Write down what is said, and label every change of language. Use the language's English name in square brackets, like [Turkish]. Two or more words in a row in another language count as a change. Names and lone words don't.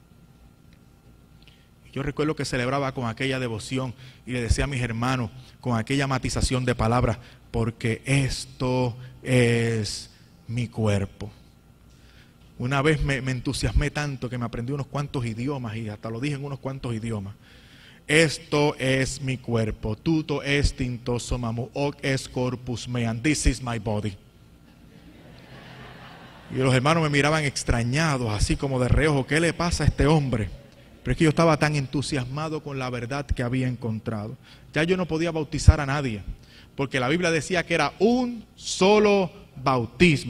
[Spanish] Yo recuerdo que celebraba con aquella devoción y le decía a mis hermanos con aquella matización de palabras: porque esto es mi cuerpo. Una vez me entusiasmé tanto que me aprendí unos cuantos idiomas y hasta lo dije en unos cuantos idiomas. Esto es mi cuerpo. Tuto est in toso mamu, [Latin] hoc est corpus meam. [English] This is my body. [Spanish] Y los hermanos me miraban extrañados, así como de reojo. ¿Qué le pasa a este hombre? Pero es que yo estaba tan entusiasmado con la verdad que había encontrado. Ya yo no podía bautizar a nadie, porque la Biblia decía que era un solo bautismo.